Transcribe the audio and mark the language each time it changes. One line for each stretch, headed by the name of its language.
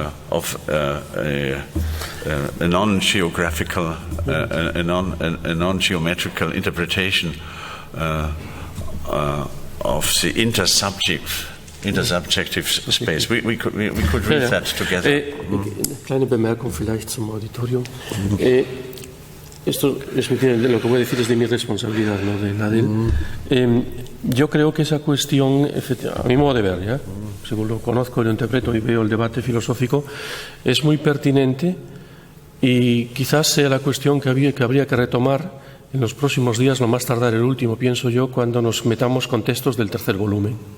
English: of a non-geographical, a non-geometrical interpretation of the intersubjective space. We could read that together.
German: Kleine Bemerkung vielleicht zum Auditorium.
Spanish: Esto es lo que voy a decir es de mi responsabilidad, no de la de él. Yo creo que esa cuestión, a mi modo de ver, ¿ya? Según lo conozco, lo interpreto y veo el debate filosófico, es muy pertinente y quizás sea la cuestión que habría que retomar en los próximos días, lo más tardar el último, pienso yo, cuando nos metamos con textos del tercer volumen.